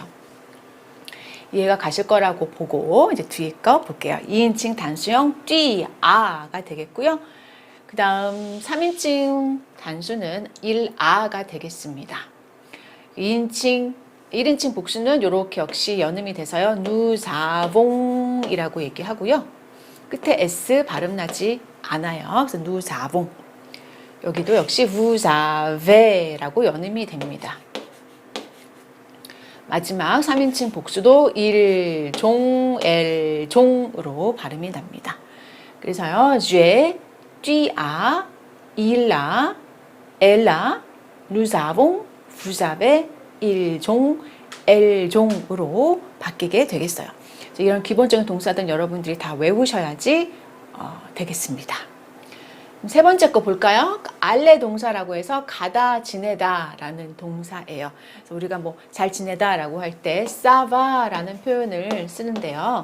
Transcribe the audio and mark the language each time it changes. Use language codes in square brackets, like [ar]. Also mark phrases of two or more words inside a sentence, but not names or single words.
[ko] 이해가 가실 거라고 보고 이제 뒤에 거 볼게요. 2인칭 단수형 뛰아가 되겠고요. 그 다음 3인칭 단수는 일아가 되겠습니다. 1인칭 복수는 이렇게 역시 연음이 돼서요. [fr] nous avons [ko] 이라고 얘기하고요. 끝에 s 발음 나지 않아요. 그래서 [fr] nous avons. [ko] 여기도 역시 [fr] vous avez [ko] 라고 연음이 됩니다. 마지막 3인칭 복수도 il, 종, elle, 종으로 발음이 납니다. 그래서요. [fr] j'ai, tu as, il a, elle a, nous avons, vous avez, il 종, elle 종으로 [ko] 바뀌게 되겠어요. 이런 기본적인 동사들 여러분들이 다 외우셔야지 되겠습니다. 세 번째 거 볼까요? 알레 동사라고 해서 가다 지내다 라는 동사예요. 그래서 우리가 뭐 잘 지내다 라고 할 때 사바 라는 표현을 쓰는데요.